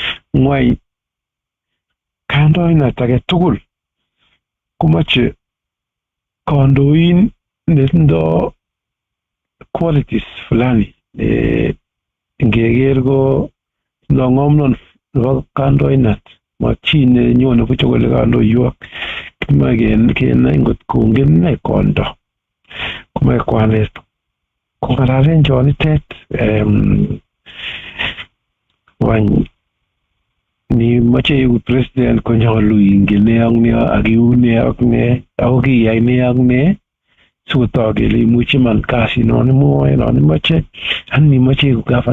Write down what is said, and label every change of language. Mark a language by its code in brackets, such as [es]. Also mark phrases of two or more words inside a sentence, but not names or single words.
[kln] ngwai kandoinat age tugul komache kandoin netindo qualities fulani ngeker ko ngomnon nebo kandoinat ma chi nenyone buch kole kandoiywak kimae kenai ngot kongen ne kondo komae kwanet kokararan chonitet wany ni mache iku president konyolu ingen ne ak ne ak iu ne ak ne ako kiyai ne ak ne sikotok kele imuchi man kasit non imwoe non imache ani mache iku governor